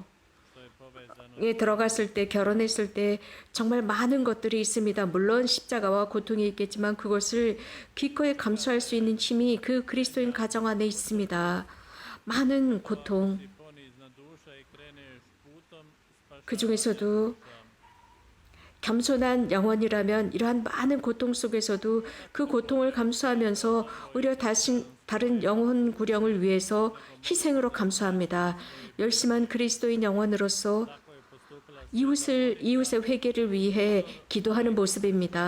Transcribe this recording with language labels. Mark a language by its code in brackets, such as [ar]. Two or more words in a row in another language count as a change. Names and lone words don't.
[hr] što je povezano [ko] 들어갔을 때 결혼했을 때 정말 많은 것들이 있습니다. 물론 십자가와 고통이 있겠지만 그것을 기꺼이 감수할 수 있는 힘이 그 그리스도인 가정 안에 있습니다. 많은 고통, [hr] ponizna duša i kreneš putom [ko] 그 중에서도 겸손한 영혼이라면 이러한 많은 고통 속에서도 그 고통을 감수하면서 오히려 다른 영혼 구령을 위해서 희생으로 감수합니다. 열심한 그리스도인 영혼으로서 이웃의 회개를 위해 기도하는 모습입니다.